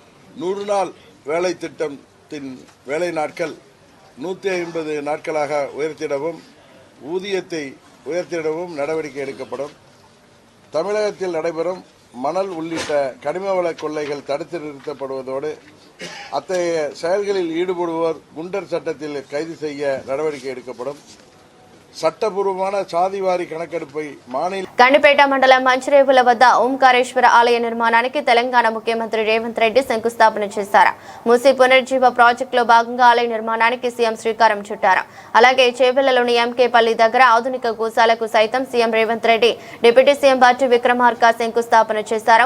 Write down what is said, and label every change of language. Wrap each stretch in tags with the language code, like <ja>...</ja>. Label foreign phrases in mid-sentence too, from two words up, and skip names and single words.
<ta>100 நாள் வேலை திட்டத்தின் வேலை நாட்கள் 150 நாட்களாக உயர்த்திடவும் ஊதியத்தை உயர்த்திடவும் நடவடிக்கை எடுக்கப்படும். தமிழகத்தில் நடைபெறும் மணல் உள்ளிட்ட கனிம வள கொள்ளைகள் தடுத்து நிறுத்தப்படுவதோடு அத்தகைய செயல்களில் ஈடுபடுவோர் குண்டர் சட்டத்தில் கைது செய்ய நடவடிக்கை எடுக்கப்படும். చట్టపూర్వమైన సాదివారి కణకెడుపై మానిల</ta> <te>గండిపేట మండలం మంచిరేవుల వద్ద ఓంకారేశ్వర ఆలయ నిర్మాణానికి తెలంగాణ ముఖ్యమంత్రి రేవంత్ రెడ్డి శంకుస్థాపన చేశారు. మూసీ పునర్జీవ ప్రాజెక్టులో భాగంగా ఆలయ నిర్మాణానికి సీఎం శ్రీకారం చుట్టారు. అలాగే చేవెళ్లలోని ఎంకేపల్లి దగ్గర ఆధునిక గోశాలకు సైతం సీఎం రేవంత్ రెడ్డి డిప్యూటీ సీఎం బట్టి విక్రమార్క శంకుస్థాపన చేశారు.</te>